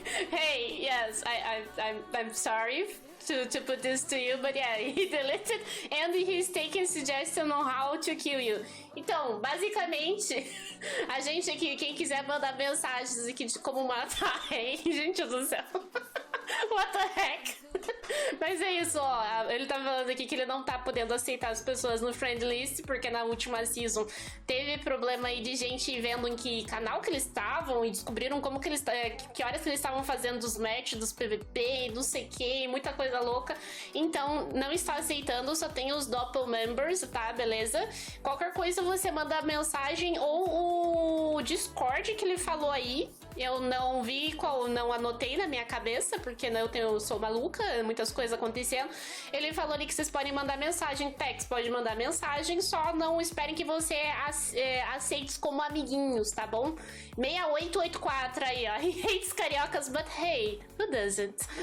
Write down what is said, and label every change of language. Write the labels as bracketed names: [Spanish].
[English] Hey, yes, I'm sorry to put this to you, but yeah, he deleted and he's taking suggestion on how to kill you. [Portuguese] Então, basicamente, a gente aqui, quem quiser mandar mensagens aqui de como matar Rei, gente do céu. [English] What the heck? [Portuguese] Mas é isso, ó. Ele tá falando aqui que ele não tá podendo aceitar as pessoas no friend list, porque na última season teve problema aí de gente vendo em que canal que eles estavam e descobriram como que eles que horas que eles estavam fazendo os matches dos PVP, não sei o que, muita coisa louca. Então, não está aceitando, só tem os Doppel members, tá? Beleza? Qualquer coisa você manda mensagem ou o Discord que ele falou aí. Eu não vi não anotei na minha cabeça, porque eu sou maluca, muitas coisas acontecendo. Ele falou ali que vocês podem mandar mensagem, text, pode mandar mensagem, só não esperem que você aceite como amiguinhos, tá bom? 6884 aí, ó. [English] He hates cariocas, but hey, who doesn't?